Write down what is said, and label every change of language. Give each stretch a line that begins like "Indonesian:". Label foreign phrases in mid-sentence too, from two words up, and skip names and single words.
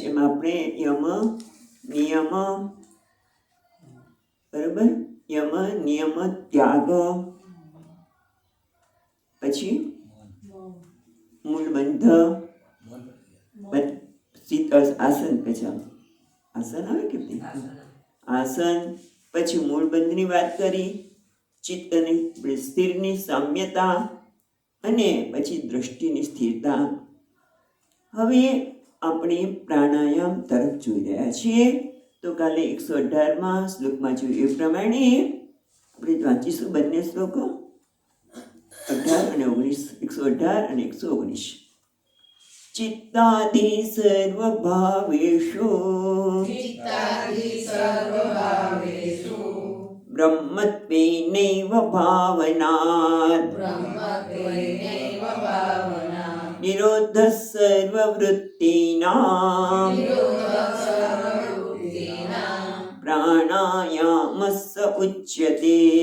Gujarati: એમાં આપણે યમ નિયમ બરાબર યમ નિયમ ત્યાગ પછી મૂળબંધ આસન પછી આસન આવે કે આસન પછી મૂળબંધની વાત કરી ચિત્તની સ્થિરની સામ્યતા અને પછી દ્રષ્ટિની સ્થિરતા. હવે આપણે પ્રાણાયામ તરફ જોઈ રહ્યા છીએ. તો કાલે 118માં શ્લોકમાં જોયું એ પ્રમાણે આપણે વાંચીશું બંને શ્લોકો 18 અને 19 118 અને 119.
Sanskrit: चित्तादि सर्वभावेषु ब्रह्मत्वेनैव भावनात् निरोधः सर्ववृत्तीनां प्राणायामस्य उच्यते.